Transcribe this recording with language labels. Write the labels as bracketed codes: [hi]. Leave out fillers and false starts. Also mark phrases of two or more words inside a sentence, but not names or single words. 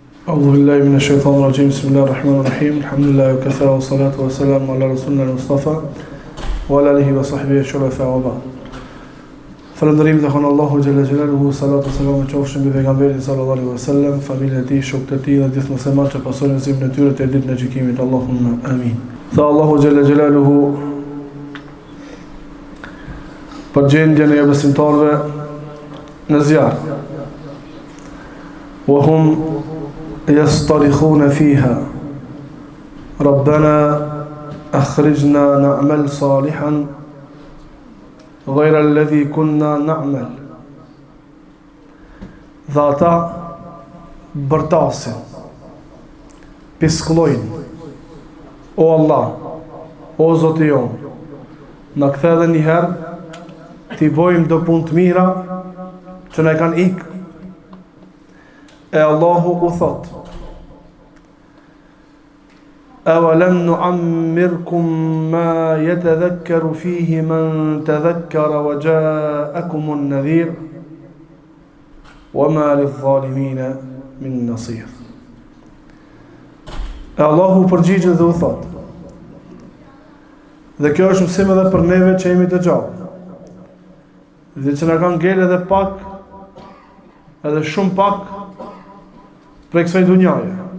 [ar] أعوذ بالله من الشيطان الرجيم بسم الله الرحمن الرحيم الحمد لله وكفى والصلاة والسلام على رسولنا المصطفى وعلى آله وصحبه الشرفاء وبعد. [sq] Falëndërim dhe kanë Allahu [ar] جل جلاله, [sq] salatu selam qofshin mbi pejgamberin [ar] صلى الله عليه وسلم, [sq] familjen e tij, shokët e tij dhe gjithë muslimanët që pasojnë rrugën e tyre deri në ditën e gjykimit. [ar] اللهم آمين. [sq] Tha Allahu [ar] جل جلاله [sq] për gjendjen e besimtarëve në zjarr. [ar] وهم يصطرخون فيها ربنا أخرجنا نعمل صالحا غير الذي كنا نعمل. [sq] Dhe ata bërtasin, pisklojnë: O Allah, o Zoti jon, na kthe edhe një herë t'i bojmë do punë të mira që na kanë ikë. E Allahu u thot: [ar] أَوَلَمْ نُعَمِّرْكُمْ مَا يَتَذَكَّرُ فِيهِ مَنْ تَذَكَّرَ وَجَاءَكُمُ النَّذِيرُ وَمَا لِلظَّالِمِينَ مِنْ نَصِيرٍ. [sq] Allahu përgjigjet dhe u thot, dhe kjo është mësim edhe për neve që jemi të gjallë, dhe që na kanë ngel edhe pak, edhe shumë pak prej kësaj dunjaje.